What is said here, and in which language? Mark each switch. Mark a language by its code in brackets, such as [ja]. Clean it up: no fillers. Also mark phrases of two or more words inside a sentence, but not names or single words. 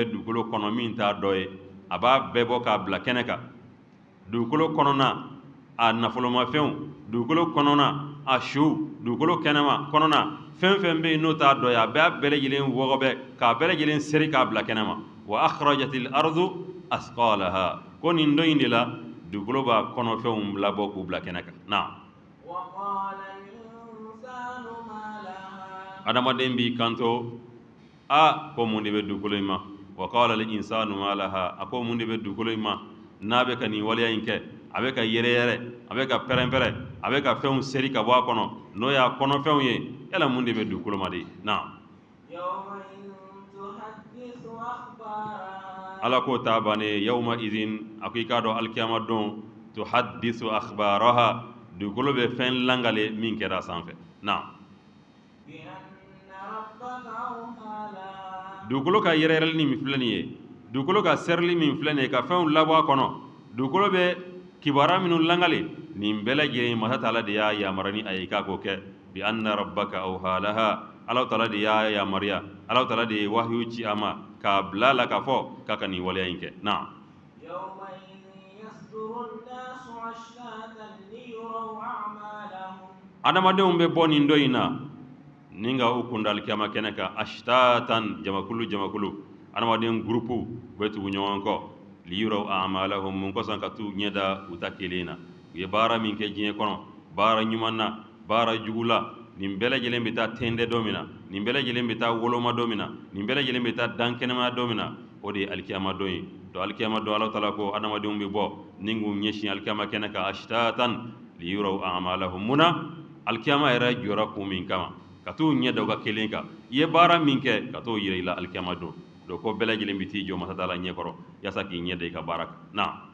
[bm] dugukolo kɔnɔ min t'a dɔ ye a b'a bɛɛ bɔ k'a bila kɛnɛ kan dugukolo kɔnɔna a nafolomafɛnw dugukolo kɔnɔna a su dugukolo kɛnɛma kɔnɔna fɛn o fɛn bɛ yen n'o t'a dɔ ye a bɛɛ bɛɛ lajɛlen wɔgɔbɛ k'a bɛɛ lajɛlen seri k'a bila kɛnɛ ma [ar] وأخرجت الأرض أثقالها [bm] ko nin dɔ in de la dugukolo b'a kɔnɔfɛnw labɔ k'u bila kɛnɛ kan na [ar] وقال الإنسان ما لها [bm] adamaden b'i kanto a ko mun de bɛ dugukolo in ma [ar] وقال الإنسان ما لها [bm] a ko mun de bɛ dugukolo in ma n'a bɛ ka nin waleya in kɛ a bɛ ka yɛrɛyɛrɛ a bɛ ka pɛrɛn-pɛrɛn a bɛ ka fɛnw seri ka bɔ a kɔnɔ n'o y'a kɔnɔfɛnw ye yala mun de bɛ dugukolo ma de na [ar] يومئذ تحدث أخبارها [bm] ala ko ta bannen [ar] يومئذ [bm] a ko i k'a dɔn alikiyama don [ar] تحدث أخبارها [bm] dugukolo bɛ fɛn langale min kɛra a sanfɛ na [ar] بأن ربك أوحى لها [bm] dugukolo ka yɛrɛyɛrɛli min filɛ nin ye dugukolo ka sɛrili min filɛ nin ye ka fɛnw labɔ a kɔnɔ dugukolo bɛ kibaruya minnu langale nin bɛɛ lajɛlen masa taala de y'a yamaruya ni a ye k'a k'o kɛ [ar] بأن ربك أوحى لها [bm] ala taala de y'a yamaruya ala taala de ye wahyu ci a ma k'a bila a la k'a fɔ k'a ka nin waleya in kɛ na [ar] يومئذ يصدر الناس أشتاتا ليروا أعمالهم [bm] adamadenw bɛ bɔ nin dɔ in na ni ka u kunda alikiyama kɛnɛ kan ashtatan jamakulu jamakulu adamaden gurupu bɛ tugu ɲɔgɔn kɔ [ar] ليروا أعمالهم [bm] mun kɔsɔn ka t'u ɲɛ da u ta kelen na u ye baara min kɛ diɲɛ kɔnɔ baara ɲuman na baara jugu la nin bɛɛ lajɛlen bɛ taa tɛndɛ don min na nin bɛɛ lajɛlen bɛ taa woloma don min na nin bɛɛ lajɛlen bɛ taa dan kɛnɛmaya don min na o de ye alikiyama don ye donc alikiyama don ala taala ko adamadenw bɛ bɔ ni k'u ɲɛsin alikiyama kɛnɛ kan ashtatan [ar] ليروا أعمالهم [bm] munna alikiyama yɛrɛ jɔra kun min kama ka t'u ɲɛ da u ka kelen kan i ye baara min kɛ ka t'o yira i la alikiyama don donc ko bɛɛ lajɛlen bɛ t'i jɔ masa taala ɲɛkɔrɔ yaasa k'i ɲɛ da i ka baara kan na